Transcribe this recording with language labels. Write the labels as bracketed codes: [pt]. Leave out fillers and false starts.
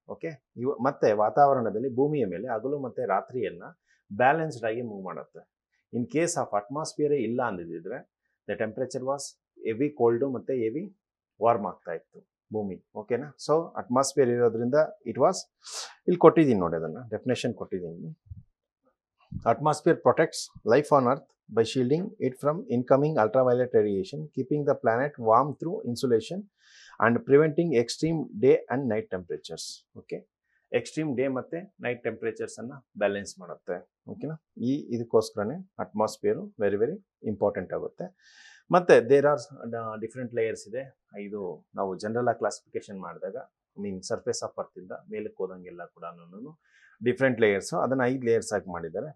[kn] Okay, ಮತ್ತು ವಾತಾವರಣದಲ್ಲಿ ಭೂಮಿಯ ಮೇಲೆ ಹಗಲು ಮತ್ತು ರಾತ್ರಿಯನ್ನು ಬ್ಯಾಲೆನ್ಸ್ಡ್ ಆಗಿ ಮೂವ್ ಮಾಡುತ್ತೆ. ಇನ್ ಕೇಸ್ ಆಫ್ ಅಟ್ಮಾಸ್ಫಿಯರೇ ಇಲ್ಲ ಅಂದಿದ್ದರೆ [en] the temperature was heavy cold [kn] ಮತ್ತು ಹೆವಿ ವಾರ್ಮ್ ಆಗ್ತಾ ಇತ್ತು ಭೂಮಿ. ಓಕೆನಾ? ಸೊ ಅಟ್ಮಾಸ್ಫಿಯರ್ ಇರೋದ್ರಿಂದ ಇಟ್ ವಾಸ್, ಇಲ್ಲಿ ಕೊಟ್ಟಿದ್ದೀನಿ ನೋಡಿ, ಅದನ್ನು ಡೆಫಿನೇಷನ್ ಕೊಟ್ಟಿದ್ದೀನಿ. [en] Atmosphere protects life on earth by shielding it from incoming ultraviolet radiation, keeping the planet warm through insulation and preventing extreme day and night temperatures. [kn] Okay, extreme day ಮತ್ತು night ಟೆಂಪ್ರೇಚರ್ಸನ್ನು balance ಮಾಡುತ್ತೆ. ಓಕೆನಾ? ಇದಕ್ಕೋಸ್ಕರನೇ atmosphere very very important ಆಗುತ್ತೆ. ಮತ್ತು [en] there are different layers [kn] ಇದೆ. ಇದು ನಾವು general ಆಗಿ classification ಮಾಡಿದಾಗ ಸರ್ಫೇಸ್ ಆಫ್ ಅರ್ತಿಂದ ಮೇಲಕ್ಕೆ ಹೋದಂಗೆಲ್ಲ ಕೂಡ ಡಿಫ್ರೆಂಟ್ ಲೇಯರ್ಸು, ಅದನ್ನು 5 ಲೇಯರ್ಸ್ ಆಗಿ ಮಾಡಿದ್ದಾರೆ.